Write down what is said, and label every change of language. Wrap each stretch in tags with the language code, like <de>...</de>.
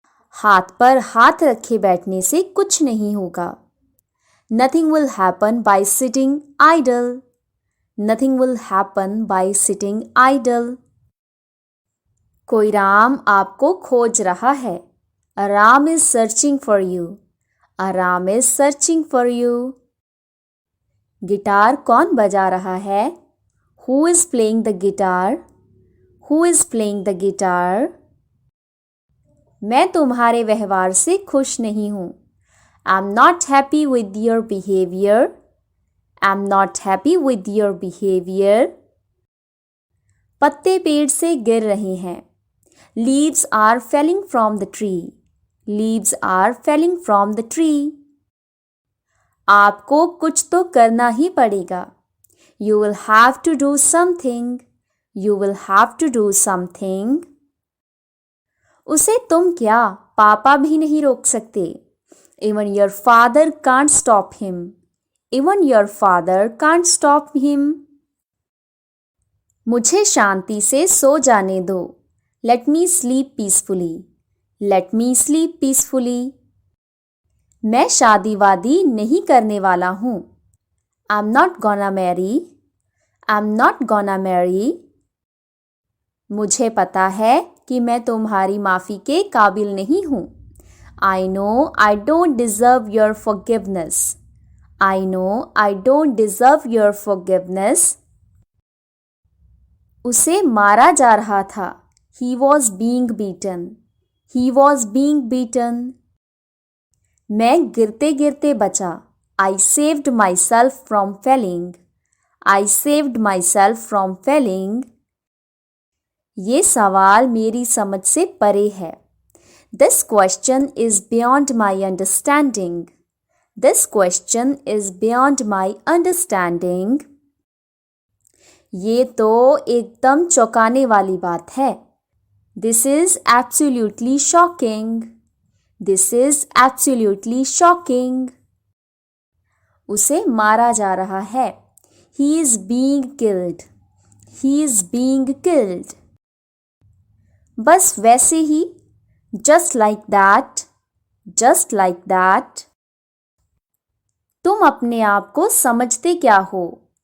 <hi>हाथ पर हाथ रखे बैठने से कुछ नहीं होगा।</hi> <en>Nothing will happen by sitting idle. Nothing will happen by sitting idle.</en> <hi>कोई राम आपको खोज रहा है।</hi> <en>A Ram is searching for you. A Ram is searching for you.</en> <hi>Guitar कौन बजा रहा है?</hi> <en>Who is playing the guitar? Who is playing the guitar?</en> <hi>मैं तुम्हारे व्यवहार से खुश नहीं हूँ।</hi> <en>I'm not happy with your behavior. I'm not happy with your behavior.</en> <hi>पत्ते पेड़ से गिर रहे हैं।</hi> <en>Leaves are falling from the tree. Leaves are falling from the tree.</en> <hi>आपको कुछ तो करना ही पड़ेगा।</hi> <en>You will have to do something. You will have to do something.</en> <hi>उसे तुम क्या पापा भी नहीं रोक सकते।</hi> <en>Even your father can't stop him. Even your father can't stop him.</en> <hi>मुझे शांति से सो जाने दो।</hi> <en>Let me sleep peacefully. Let me sleep peacefully.</en> <hi>मैं शादी वादी नहीं करने वाला हूँ।</hi> <en>I'm not gonna marry. I'm not gonna marry.</en> <hi>मुझे पता है कि मैं तुम्हारी माफ़ी के काबिल नहीं हूँ।</hi> <en>I know I don't deserve your forgiveness. I know I don't deserve your forgiveness.</en> <hi>उसे मारा जा रहा था।</hi> <en>He was being beaten. He was being beaten.</en> <hi>मैं गिरते गिरते बचा।</hi> <en>I saved myself from falling. I saved myself from falling.</en> <hi>ये सवाल मेरी समझ से परे है।</hi> <en>This question is beyond my understanding. This question is beyond my understanding.</en> <hi>ये तो एकदम चौंकाने वाली बात है।</hi> <en>This is absolutely shocking. This is absolutely shocking.</en> <hi>उसे मारा जा रहा है।</hi> <en>He is being killed. He is being killed.</en> <hi>बस वैसे ही</hi> <en>Just like that. Just like that.</en> <hi>तुम अपने आप को समझते क्या हो?</hi>